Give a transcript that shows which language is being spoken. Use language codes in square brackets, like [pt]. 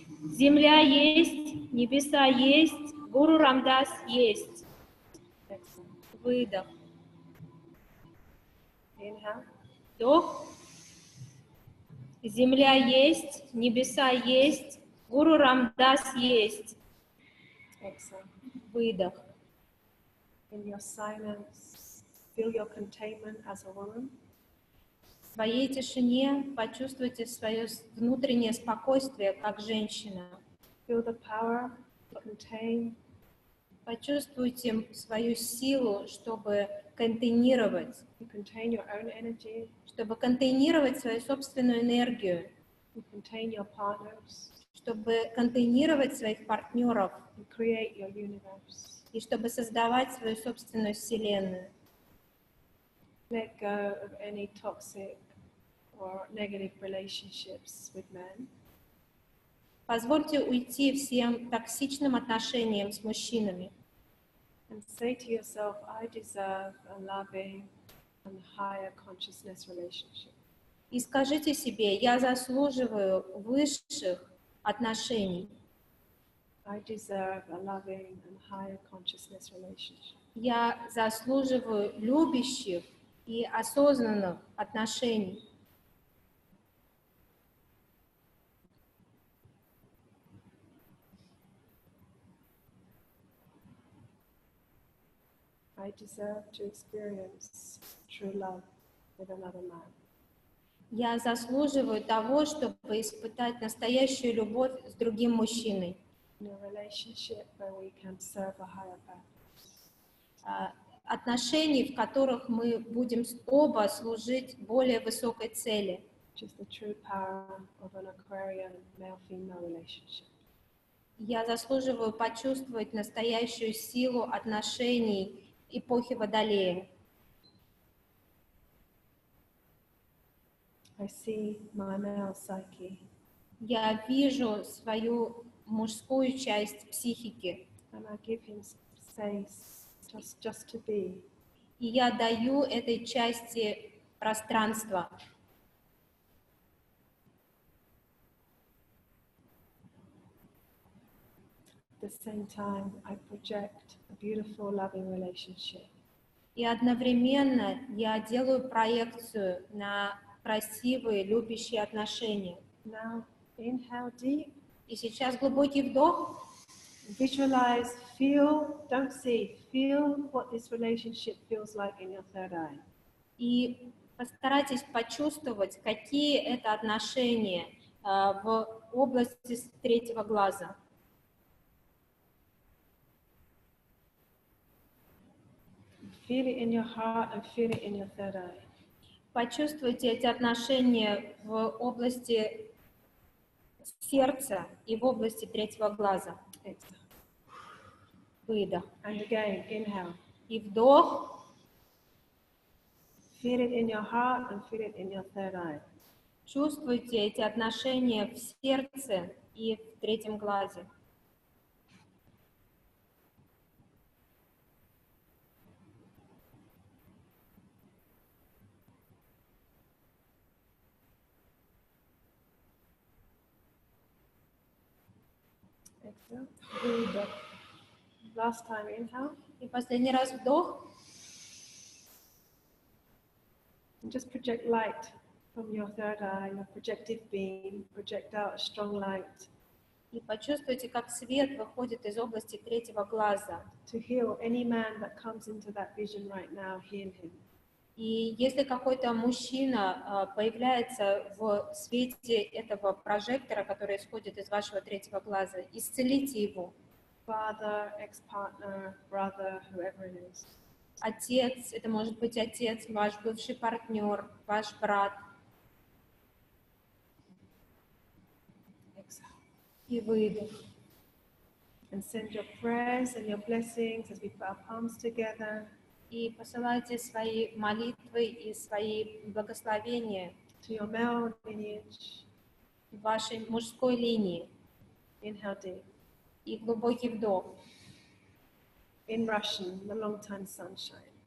[ru] Земля есть, небеса есть, Гуру Рамдас есть. [en] Exhale. [ru] Выдох. [en] Inhale. [ru] Вдох. Земля есть, небеса есть, Гуру Рамдас есть. [en] Exhale. [ru] Выдох. [en] In your silence, feel your containment as a woman. [ru] своей тишине почувствуйте свое внутреннее спокойствие как женщина. [en] Feel the power to contain, [ru] Почувствуйте свою силу, чтобы контейнировать, [en] you contain your own energy, [ru] чтобы контейнировать свою собственную энергию, [en] you contain your partners, [ru] чтобы контейнировать своих партнеров [en] and create your universe. [ru] и чтобы создавать свою собственную вселенную. [en] Let go of any toxic or negative relationships with men. [ru] Позвольте уйти всем токсичным отношениям с мужчинами. [en] And say to yourself, I deserve a loving and higher consciousness relationship. [ru] И скажите себе, я заслуживаю высших отношений. [en] I deserve a loving and higher consciousness relationship. [ru] Я заслуживаю любящих и осознанных отношений. [en] I deserve to experience true love with another man. [ru] Я заслуживаю того, чтобы испытать настоящую любовь с другим мужчиной. [en] In a relationship where we can serve a higher purpose. [ru] Отношений, в которых мы будем оба служить более высокой цели. [en] Which is the true power of an Aquarian male-female relationship. [ru] Я заслуживаю почувствовать настоящую силу отношений эпохи Водолея. [en] I see my male psyche [ru] Я вижу свою мужскую часть психики, [en] and I give him space just to be. [ru] и я даю этой части пространство. [en] At the same time, I project a beautiful, loving relationship. [ru] И одновременно я делаю проекцию на красивые, любящие отношения. [en] Now, inhale deep, [ru] И сейчас глубокий вдох. [en] visualize, feel, don't see, feel what this relationship feels like in your third eye. [ru] И постарайтесь почувствовать, какие это отношения в области третьего глаза. [en] Feel it in your heart and feel it in your third eye. [ru] Почувствуйте эти отношения в области сердца и в области третьего глаза. [en] Exhale. [ru] Выдох. [en] And again, inhale. [ru] И вдох. [en] Feel it in your heart and feel it in your third eye. [ru] Чувствуйте эти отношения в сердце и в третьем глазе. [en] Exhale. [ru] Выдох. [en] Last time, inhale. [ru] И последний раз вдох. [en] And just project light from your third eye, your projective beam. Project out a strong light [ru] И почувствуйте, как свет выходит из области третьего глаза. [en] to heal any man that comes into that vision right now. Heal him. [ru] И если какой-то мужчина появляется в свете этого прожектора, который исходит из вашего третьего глаза, исцелите его. [en] Father, ex-partner, brother, whoever it is. [ru] Отец, это может быть отец, ваш бывший партнер, ваш брат. [en] Exhale. [ru] И выдох. [en] And send your prayers and your blessings as we put our palms together [ru] И посылайте свои молитвы и свои благословения [en] to your male lineage. [ru] вашей мужской линии. [en] Inhale deep. [ru] И глубокий вдох. [en] In Russian, the long time sunshine.